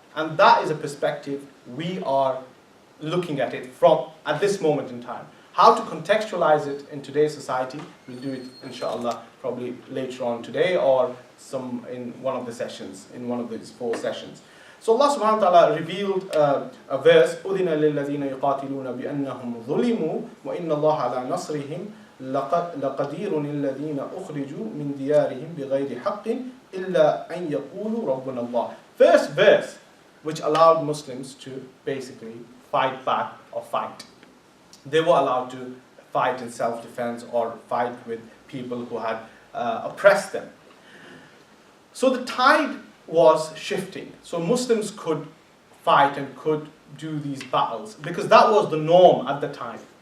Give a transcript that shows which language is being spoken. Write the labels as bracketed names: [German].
[English] And that is a perspective we are looking at it from at this moment in time. How to contextualize it in today's society, we'll do it inshallah probably later on today or in one of the sessions, in one of these 4 sessions. So Allah subhanahu wa ta'ala revealed a verse, [Arabic] أُذِنَ لِلَّذِينَ يُقَاتِلُونَ بِأَنَّهُمْ ظُلِمُوا وَإِنَّ اللَّهَ عَلَى نَصْرِهِمْ لَقَدِيرٌ الَّذِينَ أُخْرِجُوا مِنْ دِيَارِهِمْ بِغَيْرِ حَقٍّ إِلَّا أَنْ يَقُولُوا رَبُّنَا اللَّهُ. [English] First verse, which allowed Muslims to basically fight back or fight. They were allowed to fight in self-defense or fight with people who had oppressed them. So the tide was shifting. So Muslims could fight and could do these battles because that was the norm at the time.